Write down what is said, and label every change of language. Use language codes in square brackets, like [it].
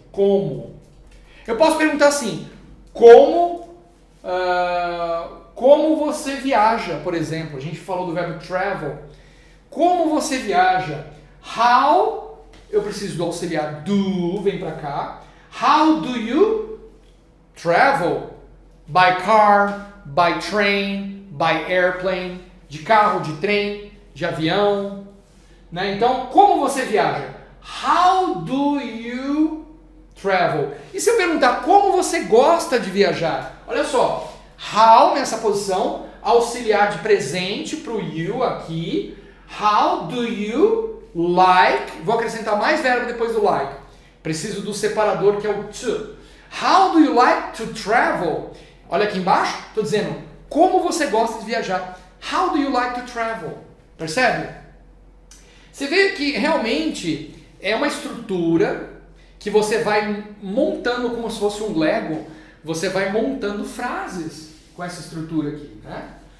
[pt] Eu posso perguntar assim, como você viaja, por exemplo. A gente falou do verbo travel. Como você viaja? How, eu preciso do auxiliar do, vem pra cá. [en] How do you travel? By car, by train, by airplane. [pt] De carro, de trem, de avião. Né? Então, como você viaja? [en] How do you travel? [pt] E se eu perguntar como você gosta de viajar? Olha só, how nessa posição, auxiliar de presente para o you aqui. [en] How do you like? [pt] Vou acrescentar mais verbo depois do like. Preciso do separador que é o to. [en] How do you like to travel? [pt] Olha aqui embaixo, estou dizendo como você gosta de viajar. [en] How do you like to travel? [pt] Percebe? Você vê que realmente é uma estrutura que você vai montando como se fosse um Lego, você vai montando frases com essa estrutura aqui, né?